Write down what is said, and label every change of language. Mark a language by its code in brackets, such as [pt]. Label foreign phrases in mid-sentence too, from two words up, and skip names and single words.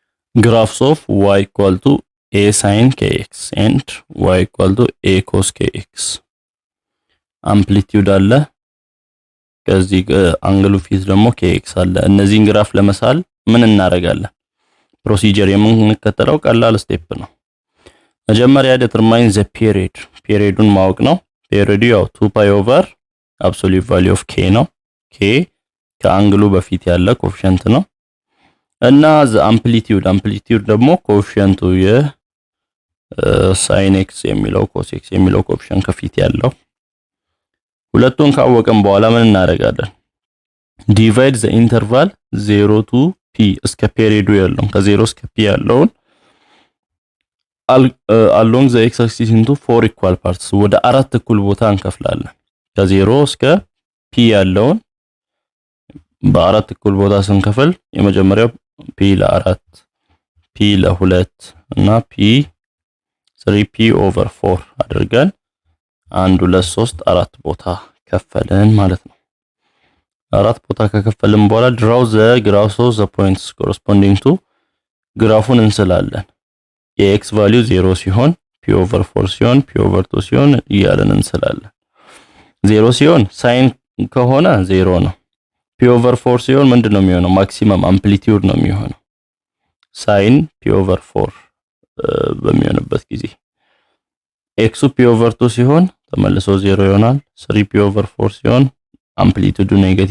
[en] graphs of y equal to a sin kx and y equal to a cos kx [am] አምፕሊቲዩድ አለ ከዚህ አንግሉ ፊት ደግሞ kx አለ እነዚህን ግራፍ ለመሳል ምን እናደርጋለን ፕሮሲጀር የምንከተለው ቀላል ስቴፕ ነው መጀመሪያ [en] determine the periodን [am] ማወቅ ነው ፔሪዮዱ ያው [en] 2 pi over absolute value of k [am] ነው k ከአንግሉ በፊት ያለ ኮኤፊሺየንት ነው እና [en] the amplitude [am] ደግሞ ኮኤፊሺየንቱ sin x የሚለው cos x የሚለው ኮኤፊሺየንት ከፊት ያለው ሁለቱን ካወቀን በኋላ ምን እናደርጋለን [en] divide the interval 0 to p [am] እስከ ፔሪዮዱ ያለው ከ0 እስከ p ያለውን [en] along the x axis into 4 equal parts [am] ወደ አራት እኩል ቦታ እንከፍላለን ከ0 እስከ p ያለውን በአራት እኩል ቦታ ስንከፍል የመጀመሪያው p ለ4 p ለ2 እና p [en] 3p over 4 [am] አድርገን 1 2 3 4 ቦታ ከፈለን ማለት ነው አራት ቦታ ከከፈልን በኋላ draw [en] the graphs of the points corresponding to [am] ግራፉን እንስላለን የx value 0 ሲሆን [en] p over 4 [am] ሲሆን [en] p over 2 [am] ሲሆን እያለን እንስላለን 0 ሲሆን sin ከሆነ 0 ነው [en] p over 4 [am] ሲሆን ምንድነው የሚሆነው [en] maximum amplitude [am] ነው የሚሆነው [en] sin p over 4 [am] በሚሆንበት ጊዜ x [en] p over 2 [am] ሲሆን ተመልሶ 0 ይሆናል [en] 3p over 4 [am] ሲሆን አምፕሊቲዩዱ ኔጌቲቭ